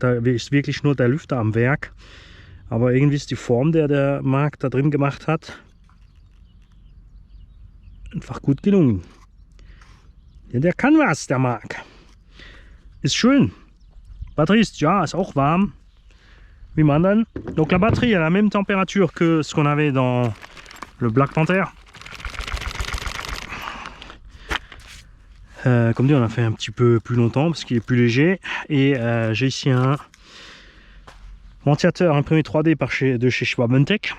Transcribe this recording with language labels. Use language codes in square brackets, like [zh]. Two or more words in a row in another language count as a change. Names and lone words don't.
[de] da ist wirklich nur der Lüfter am Werk. Aber irgendwie ist die Form, der Marc da drin gemacht hat, einfach gut gelungen. Ja, der kann was, der Marc. Ist schön. Batterie ist, ja, ist auch warm. Wie man donne. [fr] Donc la batterie a la même température que ce qu'on avait dans le Black Panther. Comme dit, on a fait un petit peu plus longtemps parce qu'il est plus léger. Et j'ai ici un ventilateur imprimé 3D de chez Schwab-Tech.